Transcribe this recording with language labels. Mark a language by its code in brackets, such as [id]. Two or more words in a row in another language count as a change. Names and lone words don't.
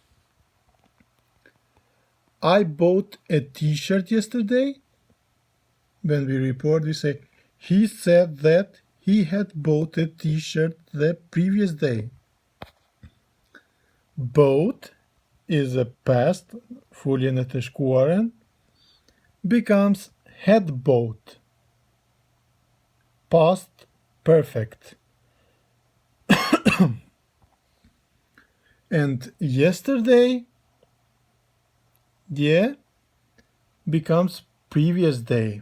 [en] I bought a t-shirt yesterday. When we report, we say he said that he had bought a t-shirt the previous day. Bought is a past, [sq] folje në të shkuarën, [en] becomes had bought. Past perfect. And yesterday, yeah, becomes previous day.